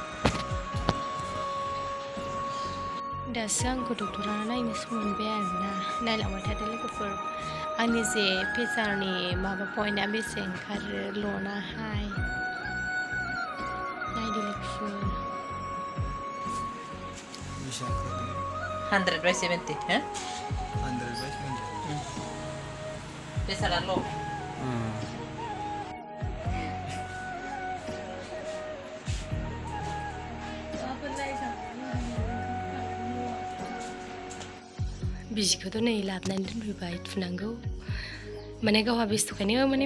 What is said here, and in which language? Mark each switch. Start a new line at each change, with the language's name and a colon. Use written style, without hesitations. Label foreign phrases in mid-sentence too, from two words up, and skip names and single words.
Bodo: दासो आंखौ डक्टरा नायनो सम मोनबाय आरोना नायलांबाय थादो लोगोफोर आंनि जे प्रेसारनि माबा पइन्टआ बेसे ओंखारो ल'नाहाय नायदो लोगोफोर
English: 100/70 ha? 100/70. Pressure low.
Bodo: बिजिखौथ' नै लाबोनानै दोनफैबाय थुनांगौ माने गावहा बेस्थ'खायनो माने